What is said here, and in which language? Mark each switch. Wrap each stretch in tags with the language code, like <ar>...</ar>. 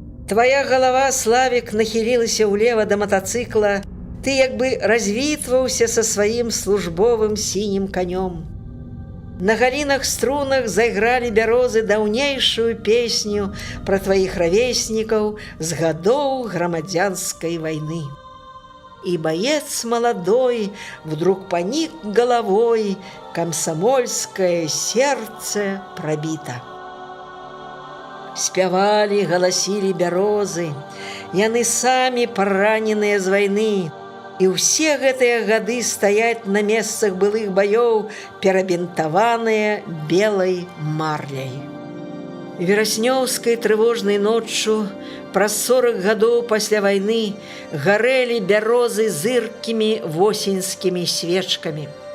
<be>Твая галава, Славік, нахілілася ўлева да матацыкла, ты як бы развітваўся са сваім службовым сінім канём. На галінах струнах зайгралі бярозы даўнейшую песню пра тваіх равеснікаў з гадоў грамадзянскай вайны.</be> <ru>И боец молодой вдруг поник головой, комсомольское сердце пробито.</ru> <be>Спявали, голосили бярозы, яны самі параненыя з вайны, і ўсе гэтыя гады стаяць на месцах былых баёў, перабінтаваныя белай марляй. Вераснёўскай трывожнай ноччу праз 40 гадоў пасля вайны гарэлі бярозы зыркімі восеньскімі свечкамі.</be>